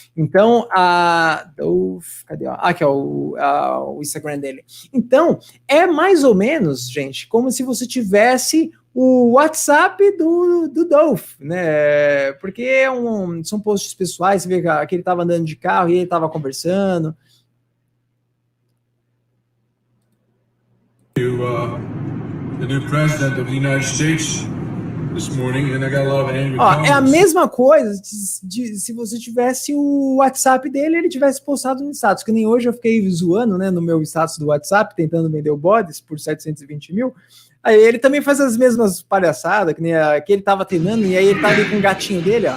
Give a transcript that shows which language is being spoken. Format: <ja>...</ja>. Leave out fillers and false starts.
<pt>Então, Dolph, cadê? Aqui é o Instagram dele. Então, é mais ou menos, gente, como se você tivesse o WhatsApp do Dolph, né? Porque são posts pessoais, você vê que ele estava andando de carro e ele estava conversando.</pt> <en>The new president of the United States this morning, and I got a lot of angry comments.</en> <pt>É a mesma coisa se você tivesse o WhatsApp dele, ele tivesse postado no status, que nem hoje eu fiquei zoando, né, no meu status do WhatsApp, tentando vender o Bodes por 720 mil. Aí ele também faz as mesmas palhaçadas, que nem que ele tava treinando, e aí ele tá ali com o gatinho dele, ó.</pt>